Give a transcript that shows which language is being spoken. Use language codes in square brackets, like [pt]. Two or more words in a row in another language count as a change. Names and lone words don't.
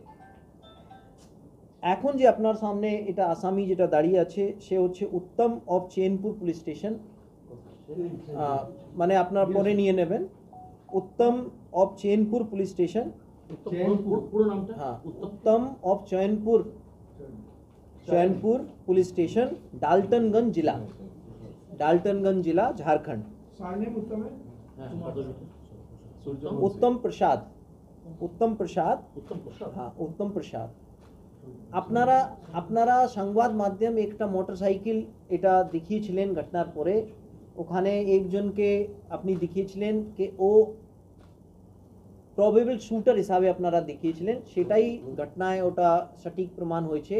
[bn] এখন যে আপনার সামনে এটা আসামি যেটা দাঁড়িয়ে আছে সে হচ্ছে উত্তম অফ চেনপুর [en] police station. [bn] মানে আপনার পরে নিয়ে নেবেন, উত্তম অফ চেনপুর [en] police station. [bn] হ্যাঁ, উত্তম অফ चैनपुर [en] police station, [bn] डाल्टनगंज जिला झारखंड। [hi] उत्तम प्रसाद हाँ, उत्तम प्रसाद। [bn] আপনারা সংবাদ মাধ্যম একটা মোটরসাইকেল এটা দেখিয়েছিলেন ঘটনার পরে। ওখানে একজনকে আপনি দেখিয়েছিলেন যে ও [en] probable shooter [bn] হিসাবে আপনারা দেখিয়েছিলেন। সেটাই ঘটনায় ওটা সঠিক প্রমাণ হয়েছে।